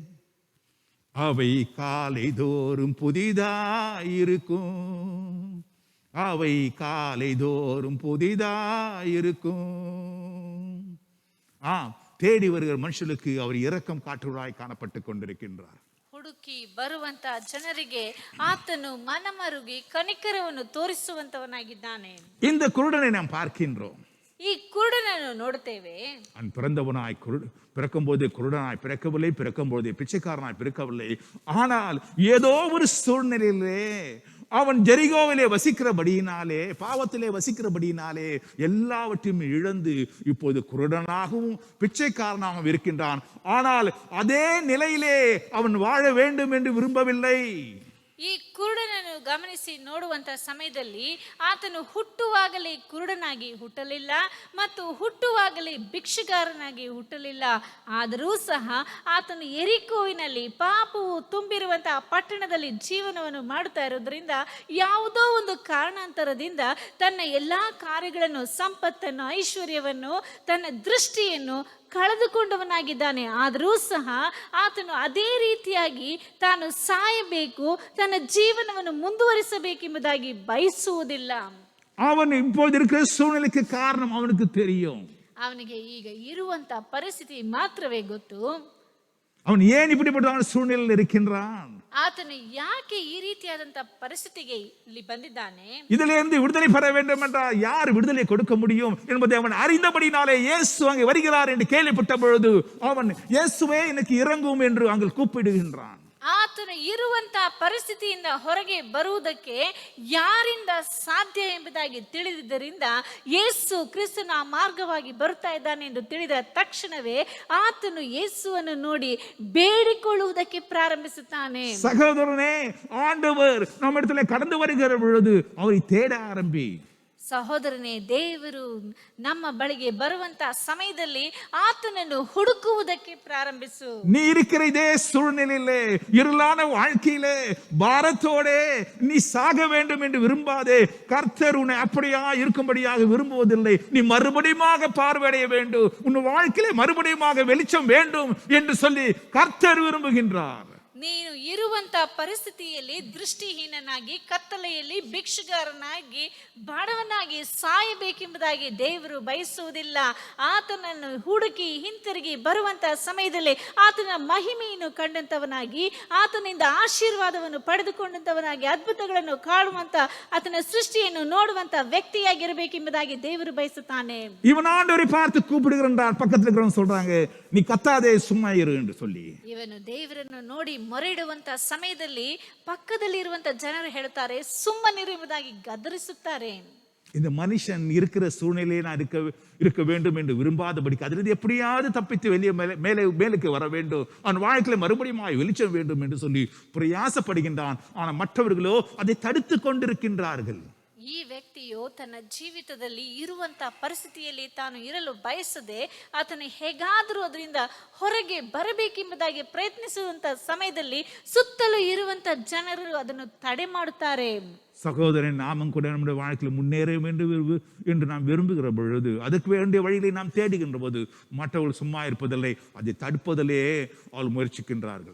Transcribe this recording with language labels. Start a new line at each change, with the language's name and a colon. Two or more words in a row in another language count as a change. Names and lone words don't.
Tamil: அவை காலை தோறும் புதிதாயிருக்கும், அவை காலை தோறும் புதிதாயிருக்கும். தேடி வருகிற மனுஷனுக்கு அவர் இரக்கம் காட்டுவராய் காணப்பட்டு கொண்டிருக்கின்றார்.
Kannada: ಹುಡುಕಿ ಬರುವಂತ ಜನರಿಗೆ ಆತನು ಮನಮರುಗಿ ಕನಿಕರವನ್ನು ತೋರಿಸುವಂತವನಾಗಿದ್ದಾನೆ.
Tamil: இந்த குருடனை நாம் பார்க்கின்றோம்.
Kannada: ಈ ಕುರುಡನನ್ನು ನೋಡುತ್ತೇವೆ.
Tamil: அவன் பிறந்தவனாய் பிறக்கும் போது குருடனாய் பிறக்கவில்லை, பிறக்கும் போது பிச்சைக்காரனாய் பிறக்கவில்லை. ஆனால் ஏதோ ஒரு சூழ்நிலையிலே அவன் ஜெரிகோவிலே வசிக்கிறபடியினாலே, பாவத்திலே வசிக்கிறபடியினாலே எல்லாவற்றையும் இழந்து இப்போது குருடனாகவும் பிச்சைக்காரனாகவும் இருக்கின்றான். ஆனால் அதே நிலையிலே அவன் வாழ வேண்டும் என்று விரும்பவில்லை.
Kannada: ಈ ಕುರುಡನನ್ನು ಗಮನಿಸಿ ನೋಡುವಂತ ಸಮಯದಲ್ಲಿ ಆತನು ಹುಟ್ಟುವಾಗಲೇ ಕುರುಡನಾಗಿ ಹುಟ್ಟಲಿಲ್ಲ ಮತ್ತು ಹುಟ್ಟುವಾಗಲೇ ಭಿಕ್ಷುಗಾರನಾಗಿ ಹುಟ್ಟಲಿಲ್ಲ. ಆದರೂ ಸಹ ಆತನು ಯೆರಿಕೋವಿನಲ್ಲಿ ಪಾಪವು ತುಂಬಿರುವಂತಹ ಪಟ್ಟಣದಲ್ಲಿ ಜೀವನವನ್ನು ಮಾಡುತ್ತಾ ಇರೋದ್ರಿಂದ ಯಾವುದೋ ಒಂದು ಕಾರಣಾಂತರದಿಂದ ತನ್ನ ಎಲ್ಲಾ ಕಾರ್ಯಗಳನ್ನು, ಸಂಪತ್ತನ್ನು, ಐಶ್ವರ್ಯವನ್ನು, ತನ್ನ ದೃಷ್ಟಿಯನ್ನು ಕಳೆದುಕೊಂಡವನಾಗಿದ್ದಾನೆ. ಆದರೂ ಸಹ ಆತನು ಅದೇ ರೀತಿಯಾಗಿ ತಾನು ಸಾಯಬೇಕು, ತನ್ನ ಜೀವನವನ್ನು ಮುಂದುವರಿಸಬೇಕೆಂಬುದಾಗಿ ಬಯಸುವುದಿಲ್ಲ.
Tamil: அவன் இப்போது இருக்கிற சூழ்நிலைக்கு காரணம் அவனுக்கு தெரியும்.
Kannada: ಅವನಿಗೆ ಈಗ ಇರುವಂತ ಪರಿಸ್ಥಿತಿ ಮಾತ್ರವೇ ಗೊತ್ತು.
Tamil: அவன் ஏன் இப்படிப்பட்ட சூழ்நிலையில் இருக்கின்றான்,
Kannada: ಆತನು ಯಾಕೆ ಈ ರೀತಿಯಾದಂತ ಪರಿಸ್ಥಿತಿಗೆ ಇಲ್ಲಿ ಬಂದಿದ್ದಾನೆ,
Tamil: இதிலிருந்து விடுதலை பெற வேண்டும் என்றால் யார் விடுதலை கொடுக்க முடியும் என்பதை அவன் அறிந்தபடினாலே இயேசு அங்கே வருகிறார் என்று கேள்விப்பட்ட பொழுது அவன் இயேசுவே எனக்கு இறங்கும் என்று அங்கே கூப்பிடுகின்றான்.
Kannada: ಆತನು ಇರುವಂತ ಪರಿಸ್ಥಿತಿಯಿಂದ ಹೊರಗೆ ಬರುವುದಕ್ಕೆ ಯಾರಿಂದ ಸಾಧ್ಯ ಎಂಬುದಾಗಿ ತಿಳಿದಿದ್ದರಿಂದ ಯೇಸು ಕ್ರಿಸ್ತನ ಮಾರ್ಗವಾಗಿ ಬರುತ್ತಾ ಇದ್ದಾನೆ ಎಂದು ತಿಳಿದ ತಕ್ಷಣವೇ ಆತನು ಯೇಸುವನ್ನು ನೋಡಿ ಬೇಡಿಕೊಳ್ಳುವುದಕ್ಕೆ ಪ್ರಾರಂಭಿಸುತ್ತಾನೆ.
Tamil: சகோதரனே, ஆண்டவர் நம்மிடத்தில் கடந்து வருகிற பொழுது அவரை தேட ஆரம்பி.
Kannada: ಸಹೋದರನೇ, ದೇವರು ನಮ್ಮ ಬಳಿಗೆ ಬರುವಂತ ಸಮಯದಲ್ಲಿ ಆತನನ್ನು ಹುಡುಕುವುದಕ್ಕೆ ಪ್ರಾರಂಭಿಸು.
Tamil: நீ இருக்கிற இதே சூழ்நிலையிலே, இருளான வாழ்க்கையிலே பாரத்தோடே நீ சாக வேண்டும் என்று விரும்பாதே. கர்த்தர் உன்னை அப்படியா இருக்கும்படியாக விரும்புவதில்லை. நீ மறுபடியும் பார்வையடைய வேண்டும், உன் வாழ்க்கையிலே மறுபடியும் வெளிச்சம் வேண்டும் என்று சொல்லி கர்த்தர் விரும்புகின்றார்.
Kannada: ನೀನು ಇರುವಂತ ಪರಿಸ್ಥಿತಿಯಲ್ಲಿ ದೃಷ್ಟಿಹೀನನಾಗಿ, ಕತ್ತಲೆಯಲ್ಲಿ ಭಿಕ್ಷುಗಾರನಾಗಿ, ಬಡವನಾಗಿ ಸಾಯಬೇಕೆಂಬುದಾಗಿ ದೇವರು ಬಯಸುವುದಿಲ್ಲ. ಆತನನ್ನು ಹುಡುಕಿ ಹಿಂತಿರುಗಿ ಬರುವಂತ ಸಮಯದಲ್ಲಿ ಆತನ ಮಹಿಮೆಯನ್ನು ಕಂಡಂತವನಾಗಿ, ಆತನಿಂದ ಆಶೀರ್ವಾದವನ್ನು ಪಡೆದುಕೊಂಡಂತವನಾಗಿ, ಅದ್ಭುತಗಳನ್ನು ಕಾಣುವಂತ, ಆತನ ಸೃಷ್ಟಿಯನ್ನು ನೋಡುವಂತ ವ್ಯಕ್ತಿಯಾಗಿರಬೇಕೆಂಬುದಾಗಿ ದೇವರು ಬಯಸುತ್ತಾನೆ.
Tamil: இவன் ஆண்டவரை பார்த்து கூப்பிடுகிறான். பக்கத்துல இருக்கிறவங்க சொல்றாங்க, நீ கத்தாதே சும்மா இரு என்று சொல்லி.
Kannada: ಇವನು ದೇವರನ್ನು ನೋಡಿ ಮೊರೆಯಿಡುವಂತ ಸಮಯದಲ್ಲಿ ಪಕ್ಕದಲ್ಲಿ ಇರುವಂತ ಜನರು ಹೇಳ್ತಾರೆ, ಸುಮ್ಮನಿರುವುದಾಗಿ ಗದರಿಸುತ್ತಾರೆ.
Tamil: இந்த மனுஷன் இருக்கிற சூழ்நிலையை நான் இருக்க வேண்டும் என்று விரும்பாதபடிக்கு அதிலிருந்து எப்படியாவது தப்பித்து வெளியே மேலுக்கு வர வேண்டும், அவன் வாழ்க்கையில மறுபடியும் வெளிச்சம் வேண்டும் என்று சொல்லி பிரயாசப்படுகின்றான். ஆனால் மற்றவர்களோ அதை தடுத்து கொண்டிருக்கின்றார்கள்.
Kannada: ಈ ವ್ಯಕ್ತಿಯು ತನ್ನ ಜೀವಿತದಲ್ಲಿ ಇರುವಂತಹ ಪರಿಸ್ಥಿತಿಯಲ್ಲಿ ತಾನು ಇರಲು ಬಯಸದೆ ಆತನು ಹೇಗಾದರೂ ಅದರಿಂದ ಹೊರಗೆ ಬರಬೇಕೆಂಬುದಾಗಿ ಪ್ರಯತ್ನಿಸುವಂತ ಸಮಯದಲ್ಲಿ ಸುತ್ತಲೂ ಇರುವಂತ ಜನರು ಅದನ್ನು ತಡೆ ಮಾಡುತ್ತಾರೆ.
Tamil: சகோதரன், நாமும் கூட நம்முடைய வாழ்க்கையில் முன்னேற வேண்டும் என்று நாம் விரும்புகிற பொழுது, அதுக்கு வேண்டிய வழிகளை நாம் தேடுகின்ற போது மற்றவர்கள் சும்மா இருப்பதில்லை, அதை தடுப்பதிலே அவள் முயற்சிக்கின்றார்கள்.